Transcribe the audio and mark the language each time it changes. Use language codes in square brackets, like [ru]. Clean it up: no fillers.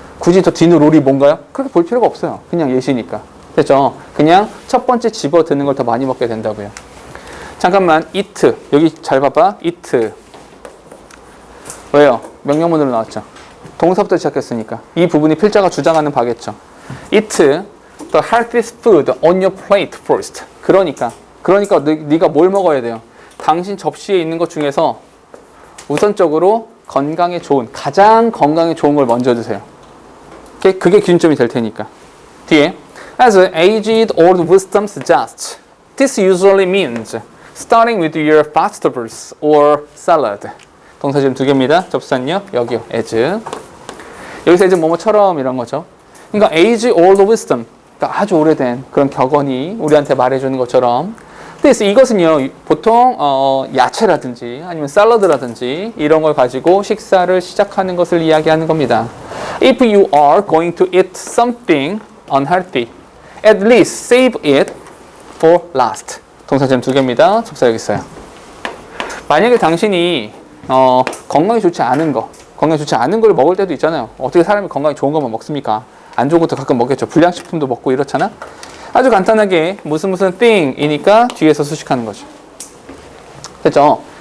[ko] 굳이 저 디너롤이 뭔가요? 그렇게 볼 필요가 없어요. 그냥 예시니까. 됐죠? 그냥 첫 번째 집어드는 걸 더 많이 먹게 된다고요. 잠깐만, eat. 여기 잘 봐봐. eat. 왜요? 명령문으로 나왔죠. 동사부터 시작했으니까. 이 부분이 필자가 주장하는 바겠죠. [en] Eat the healthiest food on your plate first. [ko] 그러니까 네가 뭘 먹어야 돼요? 당신 접시에 있는 것 중에서 우선적으로 건강에 좋은, 가장 건강에 좋은 걸 먼저 드세요. 그게 기준점이 될 테니까. 뒤에 [en] As aged old wisdom suggests, this usually means starting with your vegetables or salad. [ko] 동사 지금 2개입니다. 접수는요 여기요. as. 여기서 이제 뭐뭐처럼 이런 거죠. 그러니까 [en] age old wisdom, [ko] 그러니까 아주 오래된 그런 격언이 우리한테 말해주는 것처럼, 그래서 이것은요 보통 야채라든지 아니면 샐러드라든지 이런 걸 가지고 식사를 시작하는 것을 이야기하는 겁니다. [en] If you are going to eat something unhealthy, at least save it for last. [ko] 동사 지금 2개입니다. 접수 여기 있어요. 만약에 당신이 건강에 좋지 않은 걸 먹을 때도 있잖아요. 어떻게 사람이 건강에 좋은 것만 먹습니까? 안 좋은 것도 가끔 먹겠죠. 불량식품도 먹고 이렇잖아. 아주 간단하게 무슨 thing이니까 뒤에서 수식하는 거죠. 됐죠?